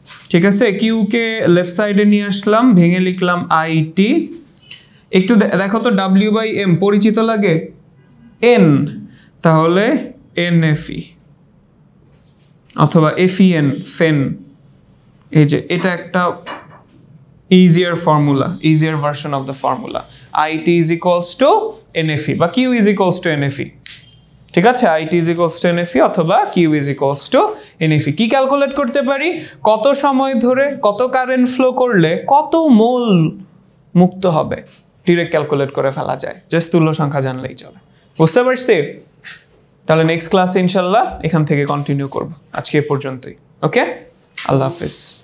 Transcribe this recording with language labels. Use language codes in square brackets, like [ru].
[bn] ঠিক আছে, কিউকে লেফট সাইডে নিয়ে আসলাম, ভেঙে লিখলাম আইটি। একটু দেখো তো W/M পরিচিত লাগে? এন, তাহলে NFE অথবা FEN, ফেন। এই যে এটা একটা [en] easier formula, easier version of the formula. IT is equals to NFE বা Q is equals to NFE. [bn] ঠিক আছে, [en] IT is equals to NFE অথবা Q is equals to NFE। [bn] কি ক্যালকুলেট করতে পারি? কত সময় ধরে কত কারেন্ট ফ্লো করলে কত মোল মুক্ত হবে ডিরেক্ট ক্যালকুলেট করে ফেলা যায়, জাস্ট তুল্য সংখ্যা জানলেই চলে। বুঝতে পারছি? তাহলে নেক্সট ক্লাসে ইনশাল্লাহ এখান থেকে কন্টিনিউ করব। আজকে এ পর্যন্তই। ওকে, আল্লাহ হাফেজ।